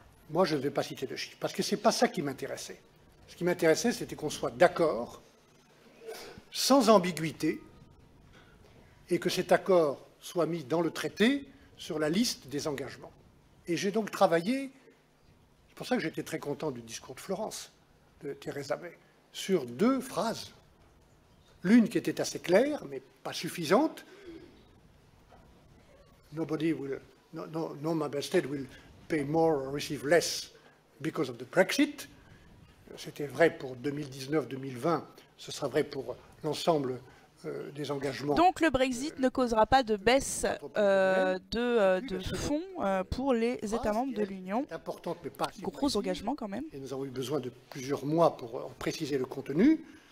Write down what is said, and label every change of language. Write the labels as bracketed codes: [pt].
[fr] Moi, je ne vais pas citer de chiffres, parce que ce n'est pas ça qui m'intéressait. Ce qui m'intéressait, c'était qu'on soit d'accord, sans ambiguïté, et que cet accord soit mis dans le traité sur la liste des engagements. Et j'ai donc travaillé, c'est pour ça que j'étais très content du discours de Florence, de Theresa May, sur 2 phrases. L'une qui était assez claire, mais pas suffisante. [en] No member state will pay more or receive less because of the Brexit. [fr] C'était vrai pour 2019-2020, ce sera vrai pour l'ensemble des engagements. Donc le Brexit ne causera pas de baisse de fonds pour les États membres de l'Union. Gros engagement quand même. Et nous avons eu besoin de plusieurs mois pour en préciser le contenu.